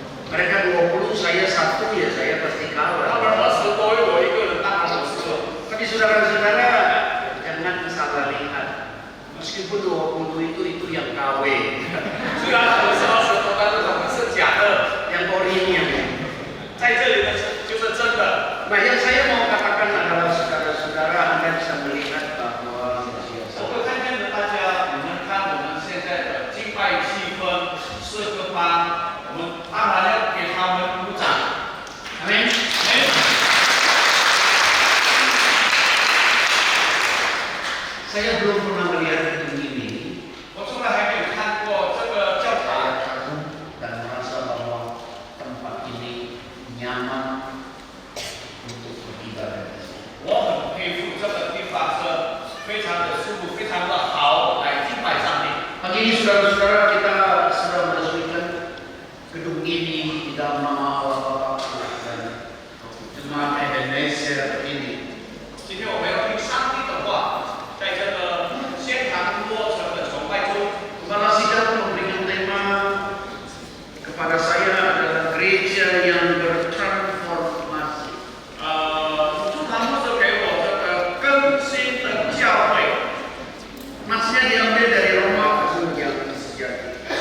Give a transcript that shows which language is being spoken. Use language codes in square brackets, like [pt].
[id] Mereka 20, saya satu, ya saya pasti [zh] 他 [id] kalah. [zh] 们20多位，我一个人当然不是了。 [id] Tapi saudara-saudara, jangan salah lihat. Meskipun 20 itu yang KW, [zh] 虽然他们是20多，但是他们是假的， [id] yang orinya. [zh] 在这里的就是真的。 [id] Nah, yang saya mau katakan adalah saudara-saudara, Anda bisa melihat bahwa [zh] 我会看见的大家，你们看我们现在的敬拜气氛，诗歌班，我们当然要给他们鼓掌。 [id] Amin. Saya belum pernah melihat gedung ini. [zh] 我从来还没有看过这个教堂， [id] Saya kagum dan merasa bahwa tempat ini nyaman untuk beribadah. [zh] 我很佩服这个地方是非常的舒服，非常的好来敬拜上帝。 [id] Pagi ini saudara-saudara, kita sedang meresmikan gedung ini di dalam nama Allah Bapa dan Jemaat Indonesia ini. [zh] 今天我们要听上帝的话，在这个现场过程的崇拜中， [id] Kepala sidang memberikan tema kepada saya adalah gereja yang bertransformasi. [zh] 主堂牧师给我这个更新的教会。 [id] Maksudnya diambil dari Roma pasal yang sejati.